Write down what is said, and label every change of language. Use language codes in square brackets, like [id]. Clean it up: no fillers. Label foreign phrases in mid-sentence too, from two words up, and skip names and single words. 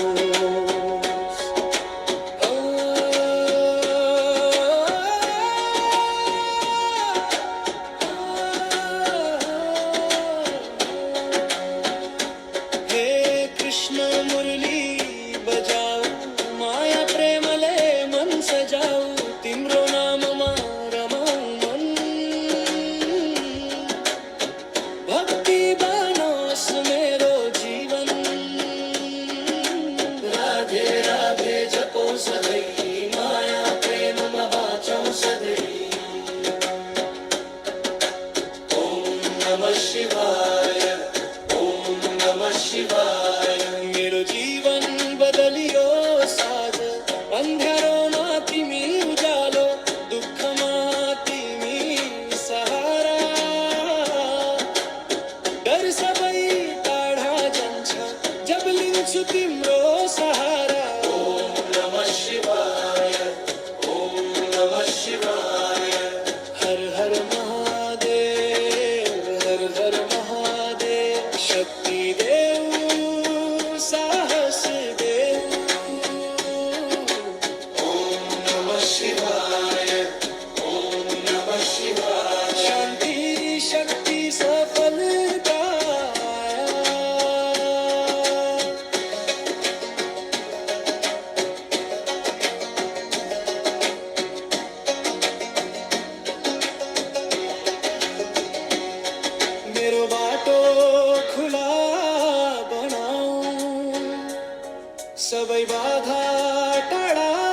[ne] हे कृष्ण मुरली बजाओ माया प्रेमले मन सजाओ तिम्रो नाम मा रमाऊ मन भक्ति बनोस मेरो जीवन। राधे राधे जपो सधैँ माया प्रेम मा बाँचौँ सधैँ। [sa] ओम नमः शिवाय ओम नमः शिवाय। [ne] मेरो जीवन बदलियो साज अंधारोमा तिमी उजालो दुःखमा तिमी सहारा डर सबै टाढा जान्छ जब लिन्छु तिम्रो सहारा। [sa] ओम नमः शिवाय ओम नमः शिवाय। [ne] हर हर महादेव हर हर महादेव शक्ति देव साहस देव। [sa] ओम नमः शिवाय ओम नमः शिवाय। [ne] शांति शक्ति सफलता मेरो बाटो खुला बनाऊ सबै बाधा टाढा